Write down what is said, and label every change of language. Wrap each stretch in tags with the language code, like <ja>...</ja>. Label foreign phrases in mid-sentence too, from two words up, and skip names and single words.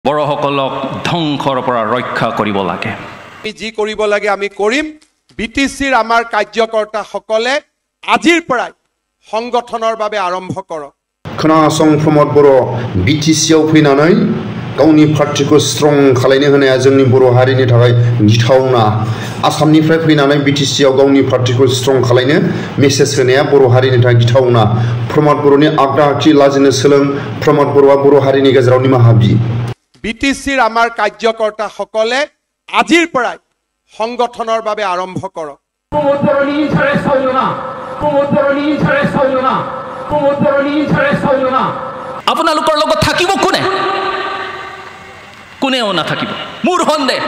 <as>বড়সকলক ধ্বংসৰ পৰা ৰক্ষা কৰিব লাগে। আমি যি কৰিব লাগে আমি কৰিম। বিটিচিৰ আমাৰ কাৰ্যকৰ্তাসকলে আজিৰ পৰাই সংগঠনৰ বাবে আৰম্ভ কৰক।</as> <brx>खोनासं प्रमद बर' बिटिसिआव फैनानै गावनि पार्टीखौ स्ट्रं खालायनो होनाया जोंनि बर' हारिनि थाखाय गिथावना। आसामनिफ्राय फैनानै बिटिसिआव गावनि पार्टीखौ स्ट्रं खालायनो मेसेज होनाया बर' हारिनि थाखाय गिथावना। प्रमद बर'नि आगदा आगथि लाजिनो सोलों। प्रमद बर'आ बर' हारिनि गेजेराव निमाहा बि।</brx> <as>বিটিচিৰ আমাৰ কাৰ্যকৰ্তাসকলে আজিৰ পৰাই সংগঠনৰ বাবে আৰম্ভ কৰক। আপোনালোকৰ লগত থাকিব কোনে? কোনেও নাথাকিব মোৰ সন্দেহ।</as>